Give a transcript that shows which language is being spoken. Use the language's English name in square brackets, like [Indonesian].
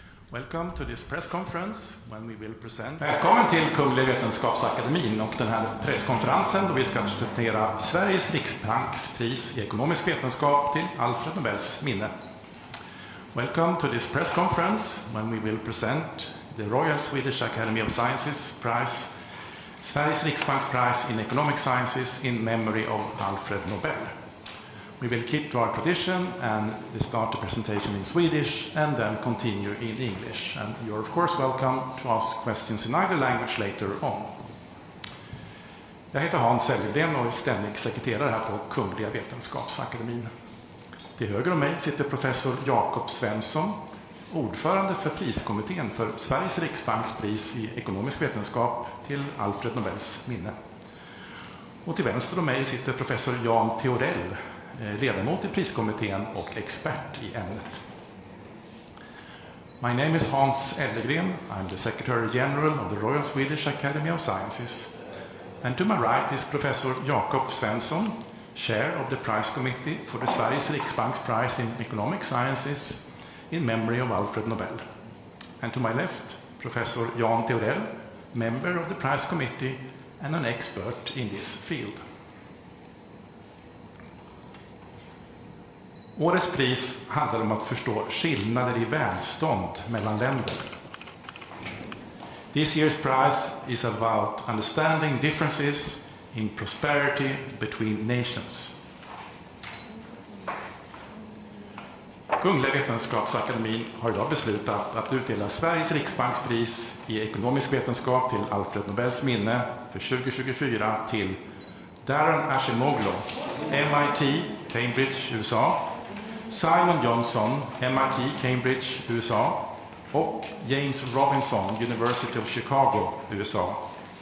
[English] Welcome to this press conference when we will present. [Swedish] Välkommen till Kungliga Vetenskapsakademin och den här presskonferensen då vi ska presentera Sveriges Riksbanks pris i ekonomisk vetenskap till Alfred Nobels minne. [English] Welcome to this press conference when we will present the Royal Swedish Academy of Sciences Prize, Sveriges Riksbanks Prize in Economic Sciences in memory of Alfred Nobel. We will keep to our tradition and start the presentation in Swedish and then continue in English. And you're of course welcome to ask questions in either language later on. [Swedish] Jag heter Hans Ellegren och är ständig sekreterare här på Kungliga Vetenskapsakademin. Till höger om mig sitter professor Jakob Svensson, ordförande för priskommittén för Sveriges Riksbanks pris i ekonomisk vetenskap till Alfred Nobels minne. Och till vänster om mig sitter professor Jan Theorell, ledamot i priskommittén och expert i ämnet. [English] My name is Hans Ellegren. I'm the Secretary General of the Royal Swedish Academy of Sciences. And to my right is Professor Jakob Svensson, Chair of the Prize Committee for the Sveriges Riksbanks Prize in Economic Sciences in memory of Alfred Nobel. And to my left, Professor Jan Theorell, member of the Prize Committee and an expert in this field. [Swedish] Årets pris handlar om att förstå skillnader i välstånd mellan länder. [English] This year's prize is about understanding differences in prosperity between nations. [Swedish] Kungliga Vetenskapsakademin har idag beslutat att utdela Sveriges Riksbankspris i ekonomisk vetenskap till Alfred Nobels minne för 2024 till Darren Acemoglu, MIT, Cambridge, USA, Simon Johnson, MIT, Cambridge, USA och James Robinson, University of Chicago, USA.